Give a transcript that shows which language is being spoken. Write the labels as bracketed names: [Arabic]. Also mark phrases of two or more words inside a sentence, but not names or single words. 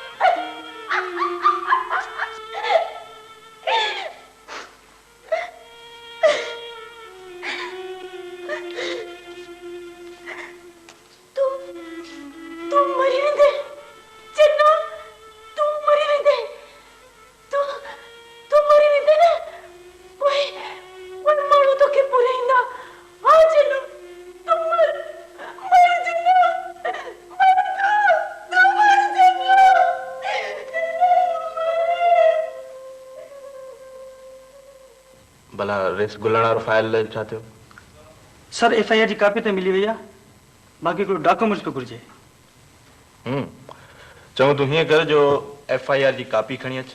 [Sindhi] तू मरी वेंदे चन्नू, तू मरी वेंदे, तू मरी वेंदे न, पोइ माण्हू तोखे पूरे ईंदा। हाँ चन्नू तू मर चन्नू, तू मर चन्नू। भला रेस गुलण वारो फाइल छा थियो? सर FIR जी कॉपी तो मिली वही आहे, बाक़ी कोई डॉक्यूमेंट्स पे घुर्जे। चऊं तूं हीअं कर जो FIR जी कॉपी खणी अच